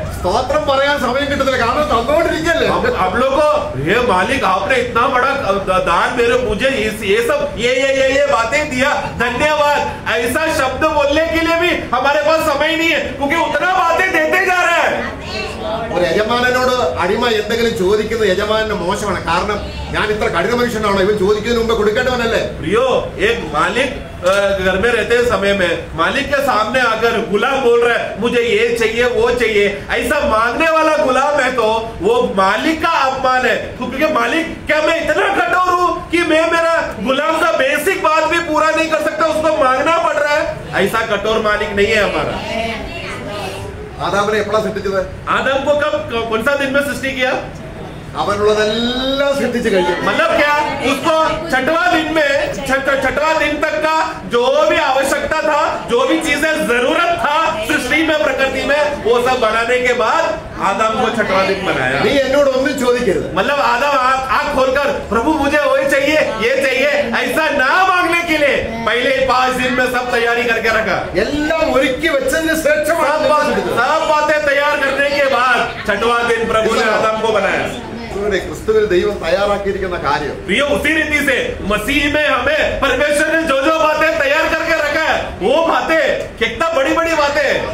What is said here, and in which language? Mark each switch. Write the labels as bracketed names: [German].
[Malayalam] സ്തോത്രം പറയാൻ സമയം കിട്ടുന്നില്ല. കാരണം തന്നുകൊണ്ടിരിക്കല്ലേ. [Hindi] आप लोग को ये मालिक आपने इतना बड़ा दान मेरे मुझे ये सब ये बातें दिया, धन्यवाद, ऐसा शब्द बोलने के लिए भी हमारे पास समय नहीं है क्योंकि उतना बातें देते जा रहे हैं. [Malayalam] ഒരു യജമാനനോട് അടിമ എന്തെങ്കിലും ചോദിക്കുന്നത് യജമാനന് മോശമാണ്. കാരണം ഞാൻ ഇത്ര കഠിന മനുഷ്യനാണോ? ഇവൻ ചോദിക്കുന്നതിന് മുമ്പ് കൊടുക്കേണ്ടവനല്ലേ? [Hindi] प्रियो, एक मालिक घर में रहते समय में मालिक के सामने आकर गुलाम बोल रहा है मुझे ये चाहिए वो चाहिए, ऐसा मांगने वाला गुलाम है तो वो मालिक का अपमान है. क्योंकि मालिक क्या मैं इतना कठोर हूँ कि मैं मेरा गुलाम का बेसिक बात भी पूरा नहीं कर सकता, उसको मांगना पड़ रहा है? ऐसा कठोर मालिक नहीं है हमारा. [Malayalam] ആദാമിനെ എപ്പോഴാ സൃഷ്ടിച്ചത്? [Hindi] आदम को कब कौन सा दिन में सृष्टि किया? [Malayalam] അവനുള്ളതെല്ലാം സൃഷ്ടിച്ചു കഴിഞ്ഞു. [Hindi] मतलब क्या? उसको छठवां दिन में छठवां दिन तक का जो भी आवश्यकता था, जो भी चीजें जरूरत था सृष्टि में, प्रकृति में, वो सब बनाने के बाद आदम को छठवां दिन बनाया. [Malayalam] നീ എന്നോട് ഒന്നും ചോദിക്കരുത്. [Hindi] मतलब आदम आँख खोलकर प्रभु मुझे वही चाहिए ये चाहिए ऐसा ना मांगने के लिए पहले 5 दिन में सब तैयारी करके रखा. [Malayalam] എല്ലാം ഒരുക്കി വെച്ചതിന് ശേഷമാണ് [Hindi] सब बातें तैयार करने के बाद छठवां दिन प्रभु ने आदम को बनाया. [Malayalam] ക്രിസ്തുവിൽ ദൈവം തയ്യാറാക്കിയിരിക്കുന്ന കാര്യം [Hindi] प्रिय, उसी रीति से मसीह में हमें परमेश्वर ने जो जो बातें तैयार करके रखा है वो बातें कितना बड़ी बड़ी बातें.